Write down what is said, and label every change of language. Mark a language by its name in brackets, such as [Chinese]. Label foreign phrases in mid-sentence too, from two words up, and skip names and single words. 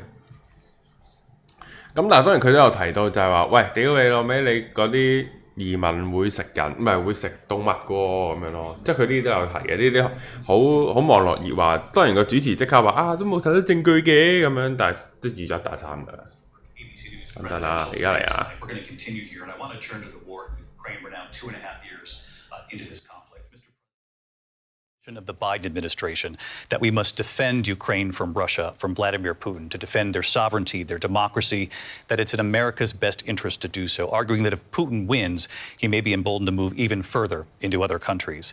[Cantonese] 咁但係當然佢都有提到就係話，喂，屌你老味，你嗰啲移民會食人，唔係會食動物嘅喎，咁樣咯。即係佢呢啲都有提嘅，呢啲好網絡熱話。當然個主持即刻話啊，都冇睇到證據嘅咁樣，但係都預咗1打3㗎啦。等等啊，而家嚟啊！ [English] We're now 2.5 years into this conflict. Of the Biden administration that we must defend Ukraine from Russia, from Vladimir Putin, to defend their sovereignty, their democracy, that it's in America's best interest to do so, arguing that if Putin wins, he may be emboldened to move even further into other countries.